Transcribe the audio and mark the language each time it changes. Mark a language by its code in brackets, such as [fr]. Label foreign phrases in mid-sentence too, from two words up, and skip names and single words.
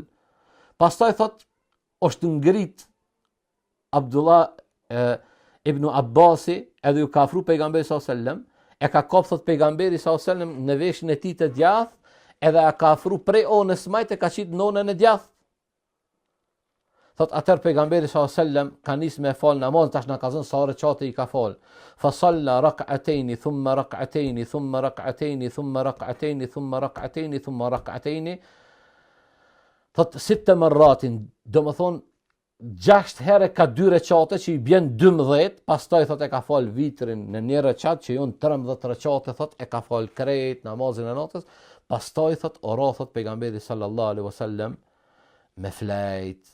[sq] Pastaj thot është ngrit Abdullah ibn Abbasi, edhe ju ka afru pejgamberi [ar] صلى الله عليه وسلم, [sq] e ka kap thot pejgamberi [ar] صلى الله عليه وسلم [sq] në veshin e tij të djathtë, edhe e ka afru prej onës majt e ka qit nonën e djathtë. Thot atër pejgamberi [ar] صلى الله عليه وسلم [sq] ka nis me fal namaz, tash na ka zënë sa recate I ka fal. [ar] فصلى ركعتين ثم ركعتين ثم ركعتين ثم ركعتين ثم ركعتين ثم ركعتين. [sq] Thot 6 marratin, domethën 6 herë ka 2 recate që I bjen 12, pastaj thot e ka fal vitrin në një recat që jon 13 recate, thot e ka fal krejt namazin e natës, pastaj thot ora thot pejgamberi [ar] صلى الله عليه وسلم [sq] me flajt.